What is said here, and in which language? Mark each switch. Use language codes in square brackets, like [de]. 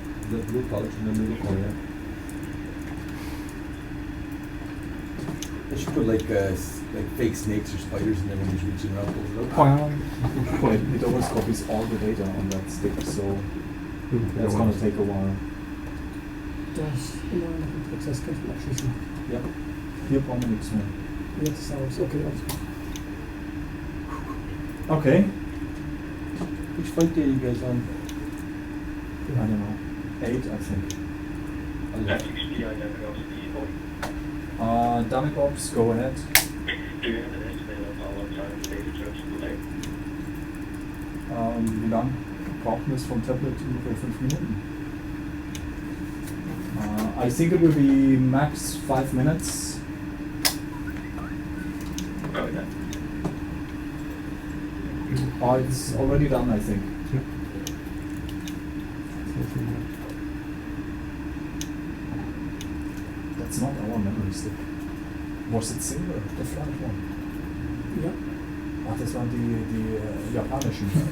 [en] The blue pouch in the middle corner. They should put like fake snakes or spiders in there when he's reaching around, pulls it out. It always copies all the data on that stick, so that's gonna take a while. [de] Das immer noch ein Prozess, kannst du abschließen. Ja, hier brauchen wir nichts mehr. Jetzt ist aus. Okay, alles gut. Okay. [en] Which flight day are you guys on? I don't know. 8, I think. Haptics-2 Dynamic Ops, go ahead. Do you have an estimate of how long time the data charge delay? [de] Wie lang brauchen wir es vom Tablet? Ungefähr 5 Minuten. [en] I think it will be max 5 minutes. Okay. Oh, it's already done, I think. That's not our memory stick. Was it silver, the front one? [de] Ja. Ach, das waren die japanischen.